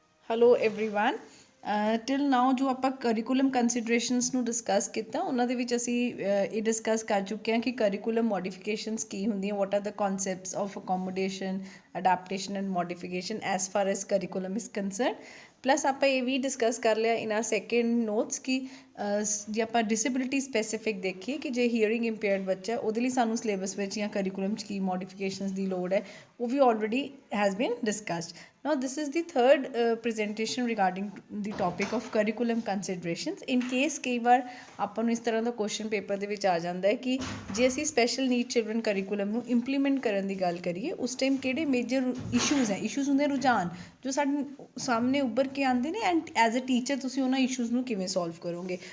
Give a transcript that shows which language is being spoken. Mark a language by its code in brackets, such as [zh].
[pa] Hello everyone till ਨਾਓ ਜੋ ਆਪਾਂ curriculum ਕੰਸੀਡਰੇਸ਼ਨਸ ਨੂੰ ਡਿਸਕਸ ਕੀਤਾ ਉਹਨਾਂ ਦੇ ਵਿੱਚ ਅਸੀਂ ਇਹ ਡਿਸਕਸ ਕਰ ਚੁੱਕੇ ਹਾਂ ਕਿ ਕਰਿਕੂਲਮ ਮੋਡੀਫਿਕੇਸ਼ਨਸ ਕੀ ਹੁੰਦੀਆਂ [en] what are the concepts of accommodation adaptation and modification as far as curriculum is concern [pa] plus ਆਪਾਂ ਇਹ ਵੀ ਡਿਸਕਸ ਕਰ ਲਿਆ [en] in our second notes [pa] ਕਿ ਜੇ ਆਪਾਂ ਡਿਸੇਬਿਲਿਟੀ ਸਪੈਸੀਫਿਕ ਦੇਖੀਏ ਕਿ ਜੇ ਹੀਅਰਿੰਗ ਇੰਪੇਅਰਡ ਬੱਚਾ ਉਹਦੇ ਲਈ ਸਾਨੂੰ ਸਿਲੇਬਸ ਵਿੱਚ ਜਾਂ ਕਰਿਕੂਲਮ 'ਚ ਕੀ ਮੋਡੀਫਿਕੇਸ਼ਨਸ ਦੀ ਲੋੜ ਹੈ ਉਹ ਵੀ [en] Already has been discussed. Now this is the third presentation regarding the topic of curriculum considerations. In case [pa] ਕਈ ਵਾਰ ਆਪਾਂ ਨੂੰ ਇਸ ਤਰ੍ਹਾਂ ਦਾ ਕੁਐਸਚਨ ਪੇਪਰ ਦੇ ਵਿੱਚ ਆ ਜਾਂਦਾ ਹੈ ਕਿ ਜੇ ਅਸੀਂ ਸਪੈਸ਼ਲ ਨੀਡ ਚਿਲਡਰਨ ਕਰਿਕੂਲਮ ਨੂੰ ਇੰਪਲੀਮੈਂਟ ਕਰਨ ਦੀ ਗੱਲ ਕਰੀਏ ਉਸ ਟਾਈਮ ਕਿਹੜੇ ਮੇਜਰ ਇਸ਼ੂਜ਼ ਹੁੰਦੇ ਰੁਝਾਨ ਜੋ ਸਾਡੇ ਸਾਹਮਣੇ ਉੱਭਰ ਕੇ ਆਉਂਦੇ ਨੇ [en] and as a teacher [pa] ਤੁਸੀਂ ਉਹਨਾਂ ਇਸ਼ੂਜ਼ ਨੂੰ ਕਿਵੇਂ ਸੋਲਵ ਕਰੋਗੇ.